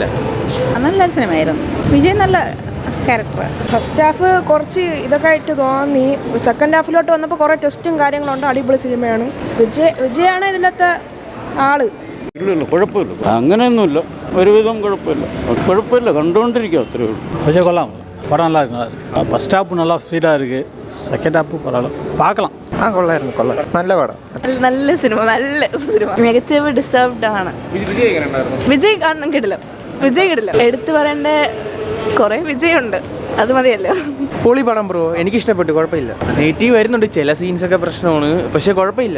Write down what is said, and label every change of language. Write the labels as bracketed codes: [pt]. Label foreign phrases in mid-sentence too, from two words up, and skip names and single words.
[ml] നല്ല സിനിമയായിരുന്നു. വിജയ് നല്ല ക്യാരക്ടർ. [en] first half [ml] കുറച്ച് ഇതൊക്കെ ആയിട്ട് തോന്നി. [en] second half [ml] വന്നപ്പോൾ കുറേ ടെസ്റ്റും കാര്യങ്ങളുണ്ട്. അടിപൊളി സിനിമയാണ്. വിജയാണ് ഇതിലത്തെ ആള്. കുഴപ്പമില്ല, അങ്ങനെയൊന്നുമില്ല, ഒരുവിധം കുഴപ്പമില്ല, കണ്ടുകൊണ്ടിരിക്കുക, അത്രേ ഉള്ളൂ. പക്ഷേ കൊള്ളാം, [ta] படம் நல்லா இருக்கு. [en] first half [ta] நல்லா ஃபீலாக இருக்குது, [en] second half [ta] பரவாயில்ல, பார்க்கலாம். [ml] കൊള്ളായിരുന്നു, കൊള്ളാം, നല്ല പടം, നല്ല സിനിമ, നല്ല സിനിമ. മികച്ച ഡിസേർവ്ഡ് ആണ്. വിജയ് കാണണം കിടില്ല, വിജയ് കിടില്ല. എടുത്തു പറയേണ്ട കുറേ വിജയമുണ്ട്, അത് മതിയല്ലോ. പൊളി പടം ബ്രോ, എനിക്കിഷ്ടപ്പെട്ടു, കുഴപ്പമില്ല. നെഗറ്റീവ് വരുന്നുണ്ട്, ചില സീൻസൊക്കെ പ്രശ്നമാണ്, പക്ഷേ കുഴപ്പമില്ല.